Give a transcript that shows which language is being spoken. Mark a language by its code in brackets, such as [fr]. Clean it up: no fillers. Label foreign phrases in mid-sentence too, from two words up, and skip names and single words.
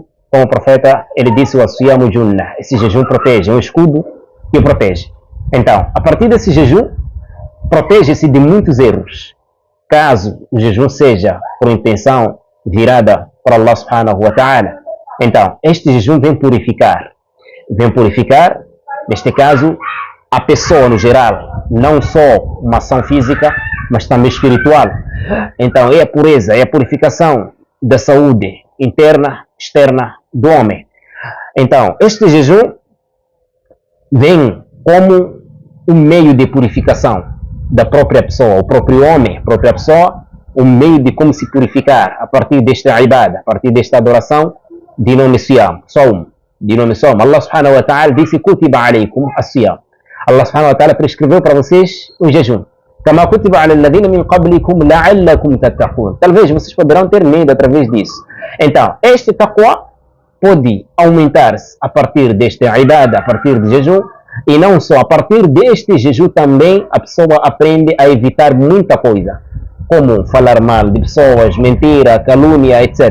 [pt] Como o profeta, ele disse: o [ar] الصيام جنة, [pt] esse jejum protege, é um escudo que o protege. Então, a partir desse jejum, protege-se de muitos erros. Caso o jejum seja por intenção virada para Allah [ar] سبحانه وتعالى, [pt] então, este jejum vem purificar, neste caso, a pessoa no geral, não só uma ação física, mas também espiritual. Então, é a pureza, é a purificação da saúde interna, externa do homem. Então, este jejum vem como um meio de purificação da própria pessoa, o próprio homem, a própria pessoa, um meio de como se purificar a partir desta ibada, a partir desta adoração de nome siyam, de nome sawm. Allah [ar] سبحانه وتعالى [pt] disse: [ar] كتب عليكم الصيام. [pt] Allah [ar] سبحانه وتعالى [pt] prescreveu para vocês o jejum. [ar] كما كتب على الذين من قبلكم لعلكم تتقون. [pt] Talvez vocês poderão ter medo através disso. Então, este taqwa pode aumentar-se a partir desta ibada, a partir do jejum, e não só, a partir deste jejum também a pessoa aprende a evitar muita coisa, como falar mal de pessoas, mentira, calúnia, etc.